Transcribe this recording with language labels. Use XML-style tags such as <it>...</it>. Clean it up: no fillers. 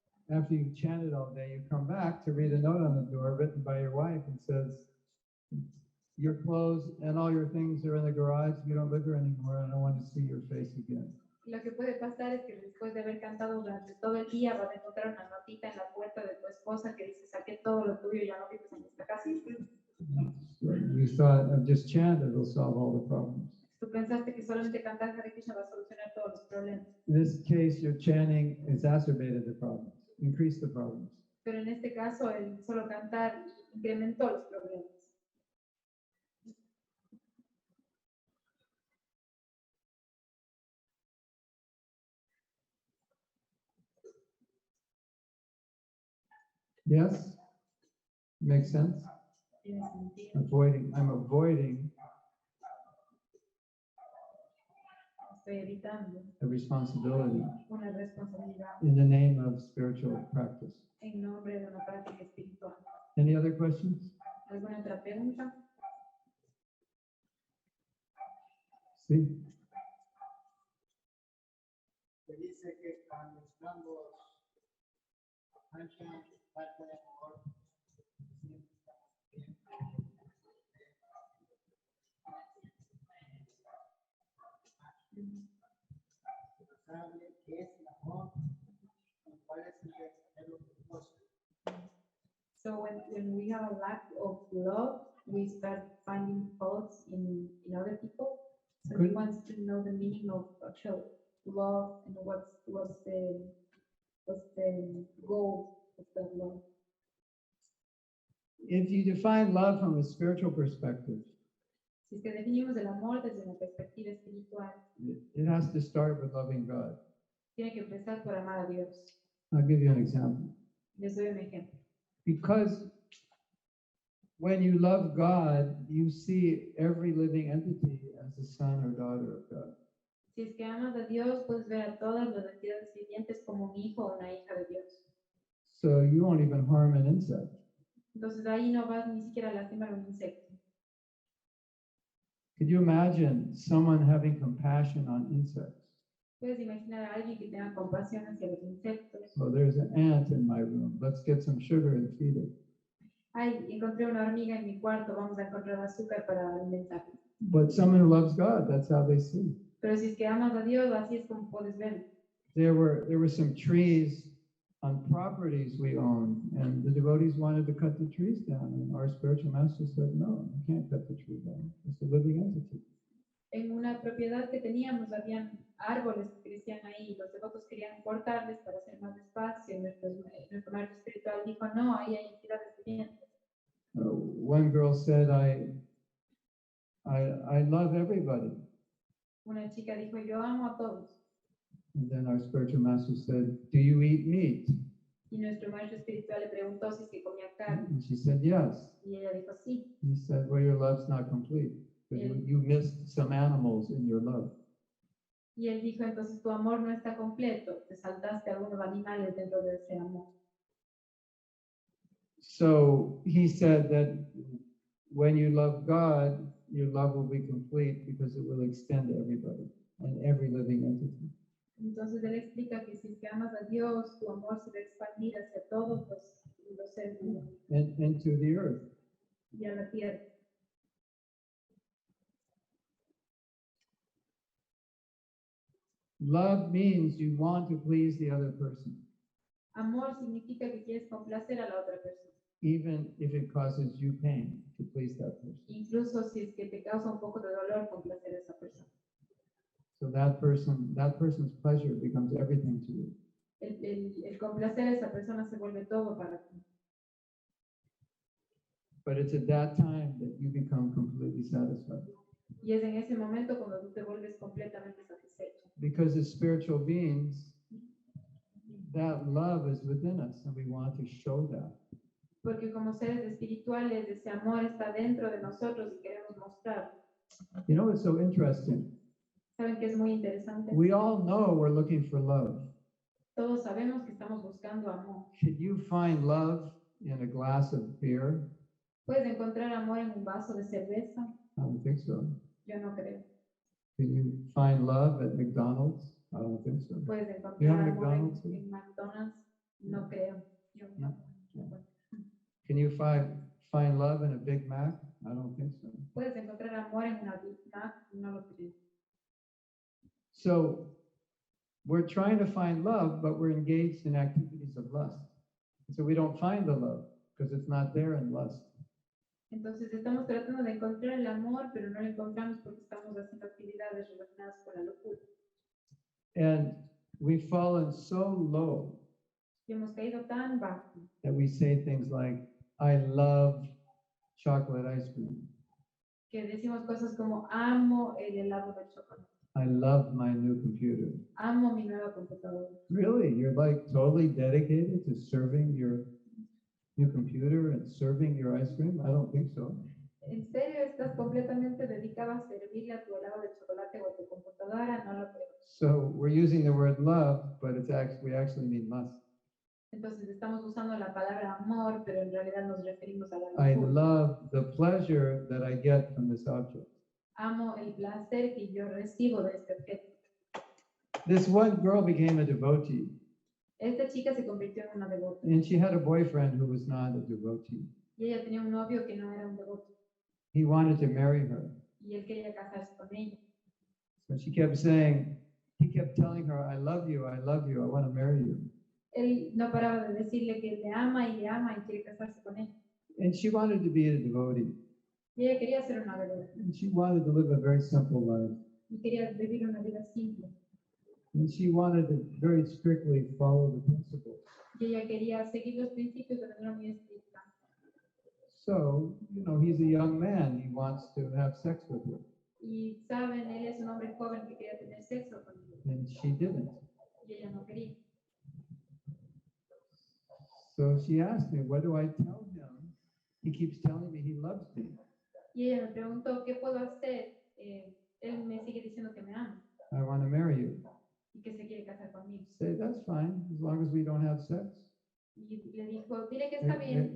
<en>After you've chanted all day, you come back to read a note on the door written by your wife and says, your clothes and all your things are in the garage. You don't live here anymore. I don't want to see your face again.</en> <es>Lo que puede pasar es que después de haber cantado durante todo el día vas a encontrar una notita en la puerta de tu esposa que dice, saqué todo lo tuyo, ya no vives en esta casa.</es> <en>So you thought of just chant, it'll solve all the problems.</en> <es>Tú pensaste que solamente cantar Hare Krishna va a solucionar todos los problemas.</es> <en>In this case, your chanting exacerbated the problems, increased the problems.</en> <es>Pero en este caso, el solo cantar incrementó los problemas.</es> <en>Yes? Makes sense?</en> <es>Tiene sentido.</es> <en>I'm avoiding</en> <es>Estoy evitando</es> <en>a responsibility</en> <es>una responsabilidad</es> <en>in the name of spiritual practice.</en> <es>en nombre de una práctica espiritual.</es> <en>Any other questions?</en> <es>¿Alguna otra pregunta? Sí. Se dice que cuando estamos ancha, falta de amor, siempre estamos bien. ¿Sabe qué es el amor? ¿Cuál es el verdadero propósito?</es> <en>So when we have a lack of love, we start finding faults in other people. So he Good. wants to know the meaning of actual love and what's the goal of that love. If you define love from a spiritual perspective,</en> <es>Si es que definimos el amor desde una perspectiva espiritual,</es> <en>it has to start with loving God.</en> <es>tiene que empezar por amar a Dios.</es> <en>I'll give you an example.</en> <es>Les doy un ejemplo.</es> <en>Because when you love God, you see every living entity as a son or daughter of God.</en> <es>Si es que amas a Dios, puedes ver a todas las entidades vivientes como un hijo o una hija de Dios.</es> <en>So you won't even harm an insect.</en> <es>Entonces ahí no vas ni siquiera a lastimar un insecto.</es> <en>Could you imagine someone having compassion on insects?</en> <es>Puedes imaginar a alguien que tenga compasión hacia los insectos.</es> <en>Well, there's an ant in my room. Let's get some sugar and feed it.</en> <es>Ay, encontré una hormiga en mi cuarto, vamos a encontrar azúcar para alimentarla.</es> <en>But someone who loves God, that's how they see.</en> <es>Pero si es que amas a Dios, así es como puedes ver.</es> <en>There were some trees on properties we own, and the devotees wanted to cut the trees down, and our spiritual master said, no, you can't cut the tree down. It's a living entity.</en> <es>En una propiedad que teníamos, habían árboles que crecían ahí, y los devotos querían cortarles para hacer más espacio. Nuestro maestro espiritual dijo, no, ahí hay entidades vivientes.</es> <en>One girl said, I love everybody.</en> <es>Una chica dijo, yo amo a todos.</es> <en>And then our spiritual master said, do you eat meat?</en> <es>Y nuestro maestro espiritual le preguntó si es que comía carne.</es> <en>And she said, yes.</en> <es>Y ella dijo, sí.</es> <en>He said, well, your love's not complete. But you missed some animals in your love.</en> <es>Y él dijo, entonces tu amor no está completo. Te saltaste algunos animales dentro de ese amor.</es> <en>So he said that when you love God, your love will be complete because it will extend to everybody and every living entity.</en> <es>Entonces él explica que si es que amas a Dios, tu amor se va a expandir hacia todos los seres vivos</es> <en>and into the earth.</en> <es>y a la tierra.</es> <en>Love means you want to please the other person,</en> <es>Amor significa que quieres complacer a la otra persona,</es> <en>even if it causes you pain to please that person.</en> <es>incluso si es que te causa un poco de dolor complacer a esa persona.</es> <en>So that person's pleasure becomes everything to you.</en> <es>El complacer a esa persona se vuelve todo para ti.</es> <en>But it's at that time that you become completely satisfied.</en> <es>Y es en ese momento cuando tú te vuelves completamente satisfecho.</es> <en>Because as spiritual beings, that love is within us and we want to show that.</en> <es>Porque como seres espirituales, ese amor está dentro de nosotros y queremos mostrarlo.</es> <en>You know what's so interesting?</en> <es>¿Saben qué es muy interesante?</es> <en>We all know we're looking for love.</en> <es>Todos sabemos que estamos buscando amor.</es> <en>Can you find love in a glass of beer?</en> <es>¿Puedes encontrar amor en un vaso de cerveza?</es> <en>I don't think so.</en> <es>Yo no creo.</es> <en>Can you find love at McDonald's? I don't think so.</en> <es>¿Puedes</es> <en>You</en> <es>encontrar</es> <en>have</en> <es>amor</es> <en>McDonald's?</en> <es>en McDonald's? No creo. Yo no.</es> <en>Can you find love in a Big Mac? I don't think so.</en> <es>¿Puedes encontrar amor en una Big Mac? No lo creo.</es> <en>So we're trying to find love, but we're engaged in activities of lust. So we don't find the love because it's not there in lust.</en> <es>Entonces estamos tratando de encontrar el amor, pero no lo encontramos porque estamos haciendo actividades relacionadas con la locura.</es> <en>And we've fallen so low</en> <es>Y hemos caído tan bajo</es> <en>that we say things like, I love chocolate ice cream.</en> <es>que decimos cosas como amo el helado de chocolate,</es> <en>I love my new computer.</en> <es>amo mi nueva computadora.</es> <en>Really? You're like totally dedicated to serving your new computer and serving your ice cream? I don't think so.</en> <es>¿En serio estás completamente dedicado a servirle a tu helado de chocolate o a tu computadora? No lo creo.</es> <en>So we're using the word love, but we actually mean lust.</en> <es>Entonces estamos usando la palabra amor, pero en realidad nos referimos a la</es> <en>I</en> <es>locura.</es> <en>love the pleasure that I get from this object.</en> <es>Amo el placer que yo recibo de este objeto.</es> <en>This one girl became a devotee,</en> <es>Esta chica se convirtió en una devota</es> <en>and she had a boyfriend who was not a devotee.</en> <es>y ella tenía un novio que no era un devoto</es> <en>He wanted to marry her.</en> <es>y él quería casarse con ella.</es> <en>So she kept saying, he kept telling her, I love you, I want to marry you.</en> <es>Él no paraba de decirle que le ama y quiere casarse con ella.</es> <en>And she wanted to be a devotee.</en> <es>Y ella quería ser una devota</es> <en>And she wanted to live a very simple life.</en> <es>y quería vivir una vida simple.</es> <en>And she wanted to very strictly follow the principles.</en> <es>Y ella quería seguir los principios de manera muy estricta.</es> <en>So, he's a young man. He wants to have sex with her.</en> <es>Y saben, él es un hombre joven que quería tener sexo con ella</es> <en>And she didn't.</en> <es>y ella no quería.</es> <en>So she asked me, what do I tell him? He keeps telling me he loves me.</en> <es>Y ella me preguntó, ¿qué puedo hacer? Él me sigue diciendo que me ama</es> <en>I want to marry you.</en> <es>y que se quiere casar conmigo.</es> <en>Say, that's fine, as long as we don't have sex.</en> <es>Y le dijo, dile que está bien,</es>